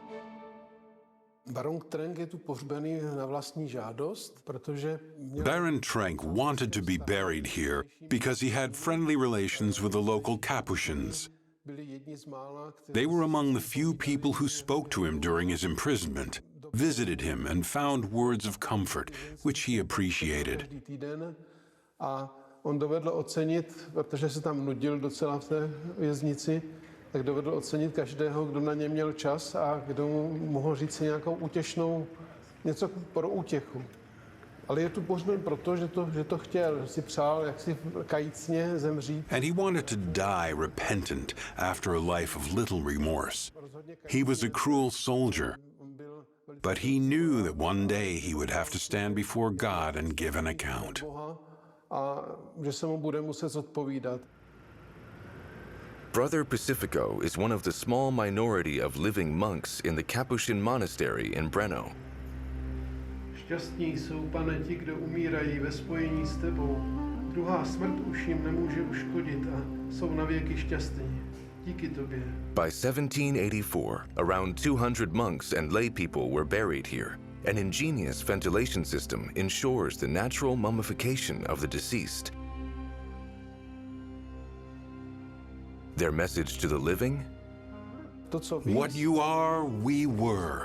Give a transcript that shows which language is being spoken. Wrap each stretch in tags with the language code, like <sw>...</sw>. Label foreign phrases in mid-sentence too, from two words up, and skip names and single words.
<en>Baron Trenck wanted to be buried here because he had friendly relations with the local Capuchins. They were among the few people who spoke to him during his imprisonment, visited him, and found words of comfort, which he appreciated.</en> <cs>On dovedl ocenit, protože se tam nudil docela v té věznici, tak dovedl ocenit každého, kdo na ně měl čas a kdo mu mohl říct si nějakou něco pro útěchu. Ale je tu pohřben proto, že to chtěl, že si přál jaksi kajícně zemřít.</cs> <en>And he wanted to die repentant after a life of little remorse. He was a cruel soldier, but he knew that one day he would have to stand before God and give an account.</en> <cs>A že se mu bude muset zodpovídat.</cs> <en>Brother Pacifico is one of the small minority of living monks in the Capuchin monastery in Brno.</en> <cs>Šťastní jsou, Pane, ti, kdo umírají ve spojení s tebou. Druhá smrt už jim nemůže uškodit a jsou navěky šťastní. Díky tobě.</cs> <en>By 1784, around 200 monks and lay people were buried here. An ingenious ventilation system ensures the natural mummification of the deceased. Their message to the living? What you are, we were.</en>